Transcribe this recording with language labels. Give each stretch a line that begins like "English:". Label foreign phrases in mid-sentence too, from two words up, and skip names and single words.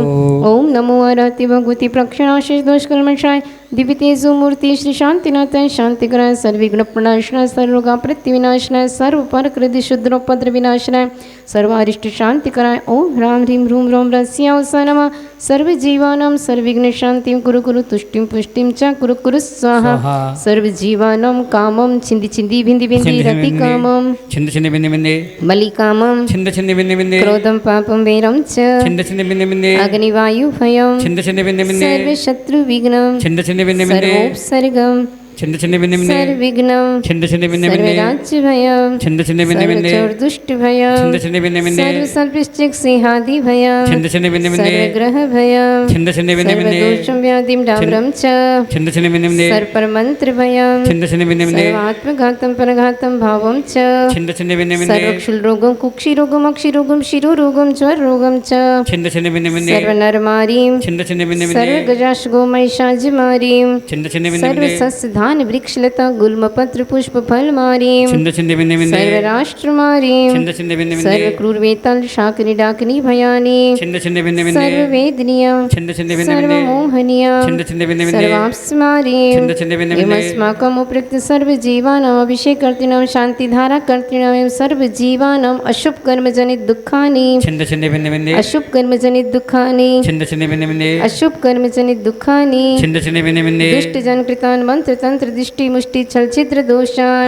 Sanskrit: ओम नमो अरहति भगवति प्रक्षणाशेष दोषकल्मषाय दिव्य तेजोमूर्ति श्री शांतिनाथाय शांतिकराय सर्वविघ्नप्रणाशनाय सर्वरोगप्रतिविनाशनाय सर्वपारकृति शुद्रोपद्र विनाशनाय सर्वारिष्ट शांतिकराय ओम ह्रां ह्रीं ह्रूं ह्रौं रस्यावसा नमः सर्वजीवानां सर्वविघ्न शांतिं कुरु कुरु तुष्टिं पुष्टिं च कुरु कुरु स्वाहा। सर्वजीवानां कामं छिन्दि छिन्दि भिन्दि भिन्दि रति कामं छिंद छिंद बिंदे बिंदे बलिकामं छिंद छिंद बिंदे बिंदे क्रोधं पापं वैरं च छिंद छिंद बिंदे बिंदे अग्निवायु भयं छिंद छिंद बिंदे बिंदे सर्वशत्रुविघ्नं छिंद छिंद बिंदे बिंदे सर्वोपसर्गं छिंद छिंद बिंदे बिंदे सर्वविघ्नं छिंद छिंद बिंदे बिंदे सर्वराज्यभयं छिंद छिंद बिंदे बिंदे सर्वचोरदुष्टभयं छिंद छिंद बिंदे बिंदे सर्वसर्पश्चिक्सिंहादिभयं छिंद छिंद बिंदे बिंदे सर्वग्रहभयं छिंद छिंद बिंदे बिंदे सर्वदोषं व्याधिं डाम्रं च छिंद छिंद बिंदे बिंदे सर्वमन्त्रभयं छिंद छिंद बिंदे बिंदे सर्वात्मघातं परघातं भावं च छिंद छिंद बिंदे बिंदे सर्वक्षुलरोगं कुक्षिरोगं अक्षिरोगं शिरोरोगं ज्वररोगं च छिंद छिंद बिंदे बिंदे सर्वनरमारीं छिंद छिंद बिंदे बिंदे सर्वगजाशगोमहिषाजिमारीं छिंद छिंद बिंदे बिंदे सर्वसस्यधान वृक्षलता गुल्मपत्र पुष्पफलमारीं छिंद छिंद बिंदे बिंदे सर्वराष्ट्रमारीं छिंद छिंद बिंदे बिंदे सर्वक्रूरवेताल शाकिनी डाकिनी भयानी छिंद छिंद बिंदे बिंदे सर्ववेदनीय छिंद छिंद बिंदे बिंदे सर्वमोहनीय छिंद छिंद बिंदे बिंदे सर्वाप्समारीं छिंद छिंद बिंदे बिंदे एवमस्माकम् उपयुक्त सर्वजीवानाम् अभिषेककर्तॄणां शान्तिधाराकर्तॄणां एवं सर्वजीवानाम् अशुभकर्मजनित दुःखानि छिंद छिंद बिंदे बिंदे अशुभकर्मजनित दुःखानि छिंद छिंद बिंदे बिंदे अशुभकर्मजनित दुःखानि छिंद छिंद बिंदे बिंदे दुष्टजनकृतान् मंत्रतंत्र दृष्टि मुष्टि छलछिद्र दोषान्